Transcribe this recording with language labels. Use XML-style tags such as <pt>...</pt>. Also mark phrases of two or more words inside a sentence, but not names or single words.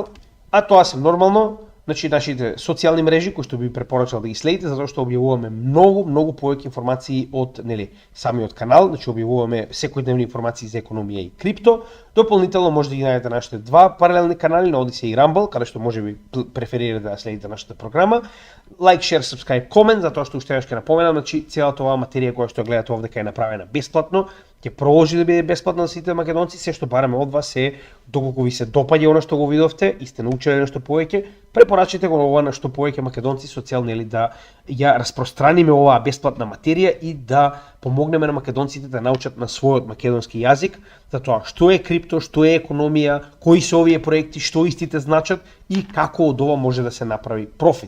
<mk>А тоа се нормално, значи нашите социјални мрежи кои што би препорачал да ги следите, затоа што објавуваме многу повеќе информации од самиот канал, значи објавуваме секојдневни информации за економија и крипто. Дополнително може да ги најдете нашите два паралелни канали на Odyssey и Rumble, каде што може би преферирате да следите нашата програма.</mk> <en>Like, share, subscribe, comment,</en> <mk>затоа што уште еднаш ќе напоменам, значи целата оваа материја која што гледате овде е направена бесплатно, ќе продолжи да биде бесплатно за сите македонци. Се што бараме од вас е, доколку ви се допаѓа она што го видовте и сте научиле нешто повеќе, препорачате го ова на што повеќе македонци со цел да ја распространиме оваа бесплатна материја и да помогнеме на македонците да научат на својот македонски јазик за тоа што е крипто, што е економија, кои се овие проекти, што истите значат и како од ова може да се направи профит.</mk>